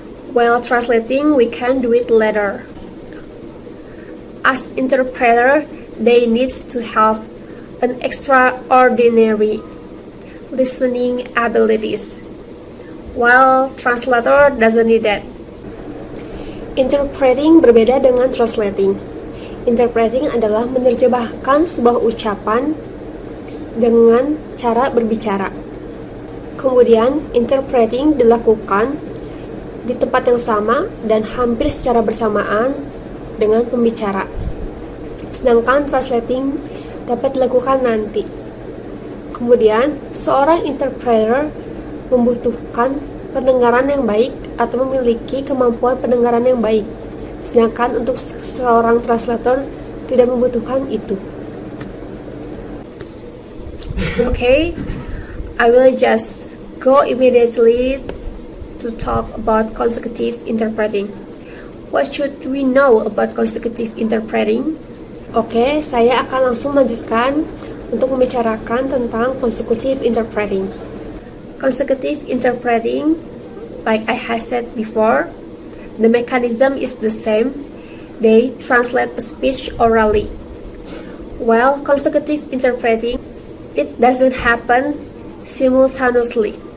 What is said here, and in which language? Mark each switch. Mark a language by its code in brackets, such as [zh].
[en] While translating, we can do it later. As interpreter, they need to have an extraordinary listening abilities, while translator doesn't need that. [id] Interpreting berbeda dengan translating. Interpreting adalah menerjemahkan sebuah ucapan dengan cara berbicara. Kemudian, interpreting dilakukan di tempat yang sama dan hampir secara bersamaan dengan pembicara. Sedangkan translating dapat dilakukan nanti. Kemudian, seorang interpreter membutuhkan pendengaran yang baik atau memiliki kemampuan pendengaran yang baik. Sedangkan untuk seorang translator tidak membutuhkan itu. [en] Okay, I will just go immediately to talk about consecutive interpreting. What should we know about consecutive interpreting? [id] Oke, saya akan langsung melanjutkan untuk membicarakan tentang consecutive interpreting. [en] Consecutive interpreting, like I had said before, the mechanism is the same. They translate a speech orally. While consecutive interpreting, it doesn't happen simultaneously.